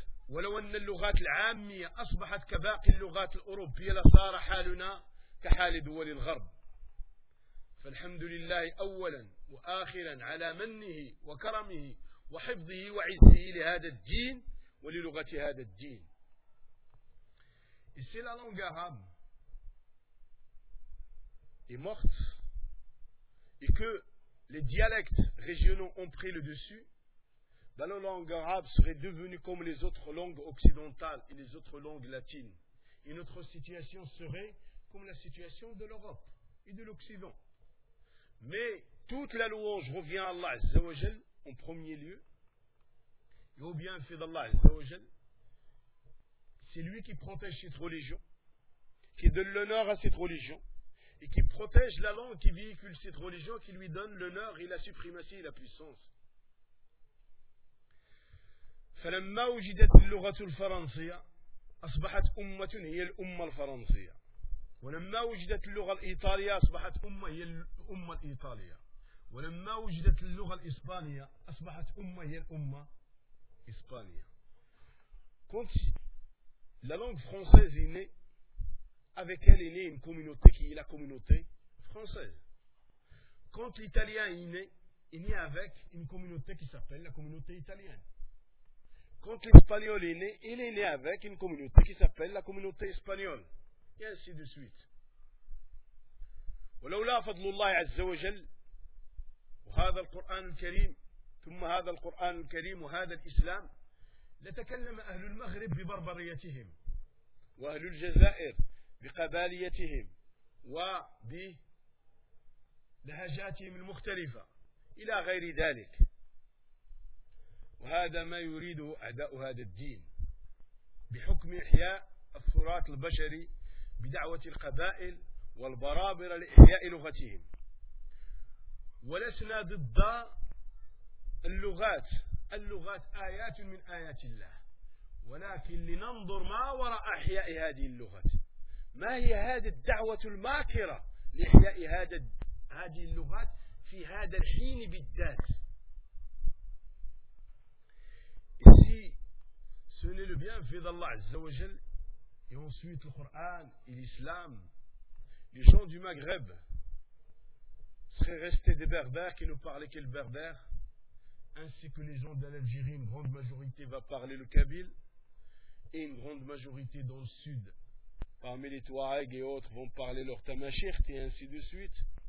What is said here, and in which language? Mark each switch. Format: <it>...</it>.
<ar>ولو أن اللغات العامية أصبحت كباقي اللغات الأوروبية لصار حالنا كحال دول الغرب. فالحمد لله أولا وآخرا على منه وكرمه وحفظه وعزه لهذا الدين وللغة هذا الدين.</ar> <fr>Et si la langue arabe est morte et que les dialectes régionaux ont pris le dessus, ben, la langue arabe serait devenue comme les autres langues occidentales et les autres langues latines. Et notre situation serait comme la situation de l'Europe et de l'Occident. Mais toute la louange revient à Allah Azza wa Jal en premier lieu. Et au bienfait d'Allah Azza wa Jal, c'est lui qui protège cette religion, qui donne l'honneur à cette religion, et qui protège la langue qui véhicule cette religion, qui lui donne l'honneur et la suprématie et la puissance.</fr> <ar>فلما وجدت اللغة الفرنسية أصبحت أمة هي الأمة الفرنسية، ولما وجدت اللغة الإيطالية أصبحت أمة هي الأمة الإيطالية، ولما وجدت اللغة الإسبانية أصبحت أمة هي الأمة الإسبانية.</ar> <fr>Quand la langue française est née, avec elle est née une communauté qui est la communauté française. Quand l'italien est né avec une communauté qui s'appelle la communauté italienne. Quand l'espagnol est né, il est né avec une communauté qui s'appelle la communauté espagnole. Et ainsi de suite.</fr> <ar>ولولا فضل الله عز وجل وهذا القرآن الكريم ثم هذا القرآن الكريم وهذا الإسلام لتكلم أهل المغرب ببربريتهم وأهل الجزائر بقباليتهم وبلهجاتهم المختلفة إلى غير ذلك. وهذا ما يريده أعداء هذا الدين بحكم إحياء التراث البشري بدعوة القبائل والبرابرة لإحياء لغتهم. ولسنا ضد اللغات، اللغات آيات من آيات الله، ولكن لننظر ما وراء إحياء هذه اللغات، ما هي هذه الدعوة الماكرة لإحياء هذه اللغات في هذا الحين بالذات.</ar> <fr>Celui le bienfait d'Allah Azza wa Jal, et ensuite le Coran et l'Islam, les gens du Maghreb seraient restés des berbères qui ne parlaient que le berbère, ainsi que les gens de l'Algérie, une grande majorité va parler le Kabyle, et une grande majorité dans le sud, parmi les Touaregs et autres, vont parler leur Tamashirt, et ainsi de suite.</fr>